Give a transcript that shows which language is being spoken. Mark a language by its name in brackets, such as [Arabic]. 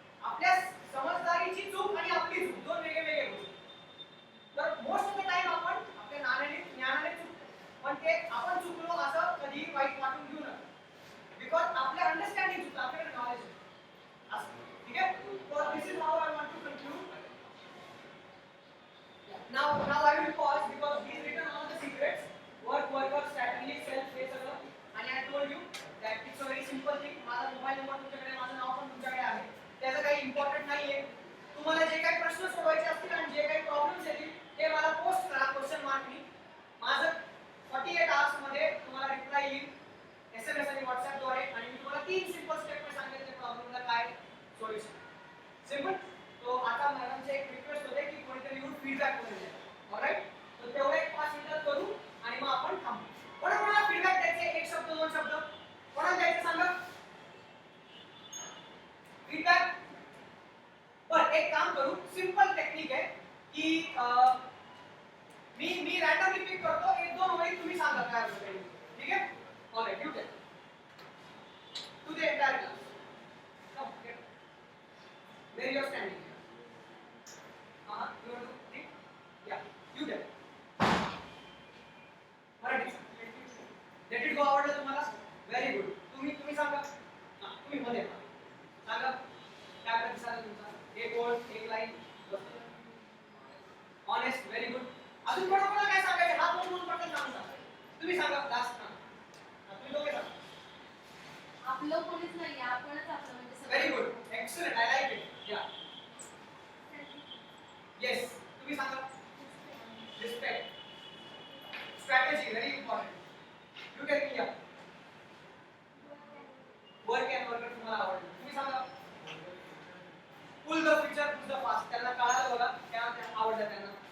[Marathi] आपल्या समजदारीची चूक आणि आपली चूक दोन वेगवेगळे गोष्टी. तर [English] most of the time [Marathi] आपण आपल्या ज्ञानाने चुकतो, पण ते आपण चुकलो असं कधी वाईट वाटून घेऊ नका, बिकॉज आपल्या अंडरस्टँडिंग चुकतं, आपल्याकडे नॉलेज असतं. ठीक आहे. [English] So this is how I want to conclude. Now I will pause because he's written all the secrets, work, strategy, self, [Marathi] हे सगळं. [English] आणि I told you that it's a very simple thing. [Marathi] माझा mobile number तुमच्याकडे, माझं नाव पण तुमच्याकडे आहे. त्याचं काही इम्पॉर्टंट नाहीये. तुम्हाला जे काही प्रश्न सोडवायचे असतील आणि जे काही प्रॉब्लेम्स येतील ते मला पोस्ट करा क्वेश्चन मार्कनी. माझं 48 आवर्स मध्ये तुम्हाला रिप्लाय येईल SMS आणि WhatsApp द्वारे, आणि मी तुम्हाला 3 सिंपल स्टेप मध्ये सांगेल त्या प्रॉब्लेमला काय सोल्युशन. सिंपल. तो आता मॅडमचे एक रिक्वेस्ट होते की कोणीतरी येऊन फीडबॅक करून द्या. ऑलराइट. तर तेवढे 5 मिनिटात करू आणि मग आपण थांबू. कोणाला फीडबॅक द्यायचे? एक शब्द, 2 शब्द कोणाला द्यायचे सांगा. फीडबॅक. पण एक काम करू, सिंपल टेक्निक आहे की मी रॅन्डमली पिक करतो, 1-2 ओळी तुम्ही सांगा काय होतं. ठीक आहे. [English] Alright. You tell to the entire class. Come get where you are standing. You want to think? Yeah, you tell. [Marathi] Marathi. [English] Let it go [Marathi] आवडलं तुम्हाला? [English] Very good. [Marathi] तुम्ही सांगा. तुम्ही मध्ये सांगा. काय प्रतिसाद तुमचा? एक ओळ, एक लाईन. [English] Honest, very good. [Marathi] अजून कोणाला काय सांगायचं? हात वर पटकन सांगा. तुम्ही सांगा लास्ट. तुम्ही दोघे सांगा. आपलं कोणीच नाही, आपणच आपलं म्हणजे सगळं. [English] Very good. Excellent. I like it. Yeah. [Marathi] Yes. तुम्ही सांगा. Respect. [English] Strategy, very important. You tell me. Yeah. Work and worker [Marathi] तुम्हाला आवडलं. तुम्ही सांगा. [English] Pull the future, pull the past. [Marathi] त्यांना कळालं बघा, त्या आवडलं त्यांना.